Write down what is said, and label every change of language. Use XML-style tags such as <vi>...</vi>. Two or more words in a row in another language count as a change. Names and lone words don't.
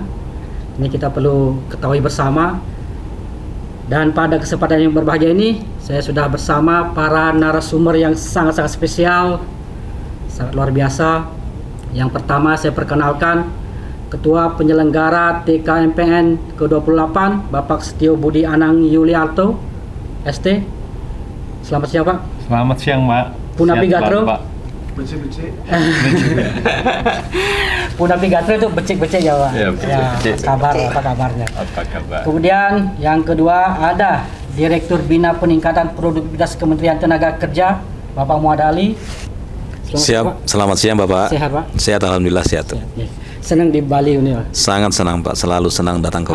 <id>Ini kita perlu ketahui bersama. Dan pada kesempatan yang berbahagia ini, saya sudah bersama para narasumber yang sangat-sangat spesial, sangat luar biasa. Yang pertama saya perkenalkan Ketua Penyelenggara TKMPN ke-28, Bapak Setio Budi Anang Yuliarto, ST. Selamat siang Pak. Selamat siang Pak.</id> <ban>Punapi Gatro. Becek-becek. Punapi Gatro itu becek-becek ya Pak. Ya, becek-becek.</ban> <id>Apa kabarnya? Apa kabar? Kemudian yang kedua ada Direktur Bina Peningkatan Produktivitas Kementerian Tenaga Kerja, Bapak Muhammad Ali. Selamat siang Bapak. Sehat Pak? Sehat, alhamdulillah sehat. Ya. Senang di Bali ini Pak. Sangat senang Pak, selalu senang datang ke</id>